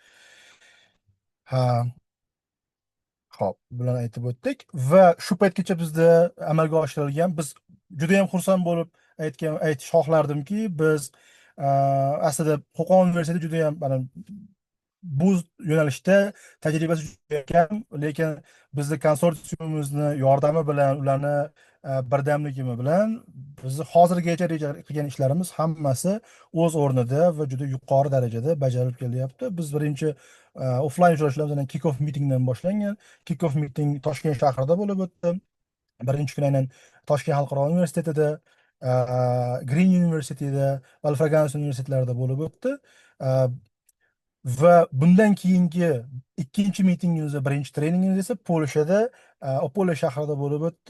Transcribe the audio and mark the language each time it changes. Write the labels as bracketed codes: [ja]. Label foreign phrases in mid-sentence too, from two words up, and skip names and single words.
[uz] Xo'p, bularni aytib o'tdik va shu paytgacha bizda amalga oshirilgan, biz juda ham xursand bo'lib aytish xohlardimki, biz aslida Qo'qon universiteti juda ham bu yo'nalishda tajribasi juda kam, lekin bizni konsorsiumimizni yordami bilan, ularni birdamligi bilan bizni hozirgacha reja qilgan ishlarimiz hammasi o'z o'rnida va juda yuqori darajada bajarilib kelyapti. Biz birinchi offline uchrashuvlarimiz [en] kick-off meetingdan [uz] boshlangan. [en] Kick-off meeting [uz] Toshkent shahrida bo'lib o'tdi. Birinchi kun aynan Toshkent xalqaro universitetida, Green universitetida va Alfraganus universitetlarida bo'lib o'tdi. Va bundan keyingi ikkinchi mitingimiz va birinchi treningimiz esa Polshada, Opole shahrida bo'lib o'tdi.